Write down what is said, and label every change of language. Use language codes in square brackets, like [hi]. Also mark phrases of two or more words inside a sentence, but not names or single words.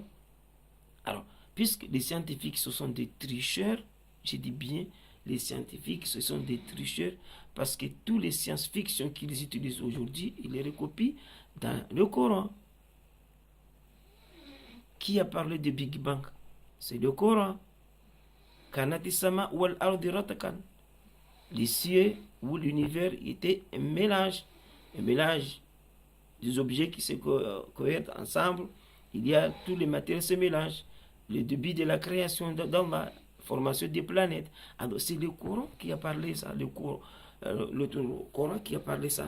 [fr] Alors, puisque les scientifiques, ce sont des tricheurs, je dis bien, les scientifiques, ce sont des tricheurs, parce que toutes les science-fiction qu'ils utilisent aujourd'hui, ils les recopient dans le Coran. Qui a parlé de Big Bang? C'est le Coran. [ar] كانت السماء والأرض رتقا. [fr] Les cieux où l'univers était un mélange des objets qui se cohèrent ensemble. Il y a tous les matériaux se mélangent. Le début de la création dans la formation des planètes. Alors c'est le Coran qui a parlé ça, le Coran qui a parlé ça.